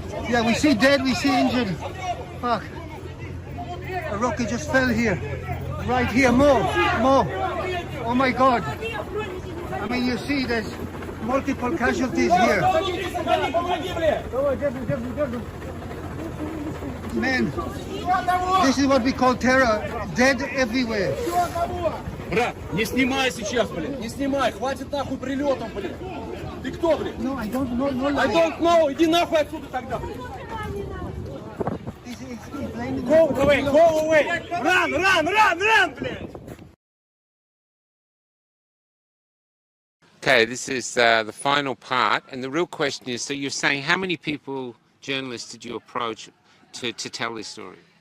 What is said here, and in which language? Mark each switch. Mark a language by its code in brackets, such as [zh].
[en] Yeah, we see dead. We see injured. Fuck. A rocket just fell here. Right here. More. Oh my God. I mean, you see there's multiple casualties here. Man, this is what we call terror. Dead everywhere. [ru] Брат, не снимай сейчас, блин, не снимай, хватит нахуй прилетом, блин. Ты кто, блин? [en] No, I don't know. No, I don't know, [ru] иди нахуй отсюда тогда, блин. [en] Go away, run, блин. Okay, this is the final part, and the real question is, so you're saying how many journalists did you approach to tell this story?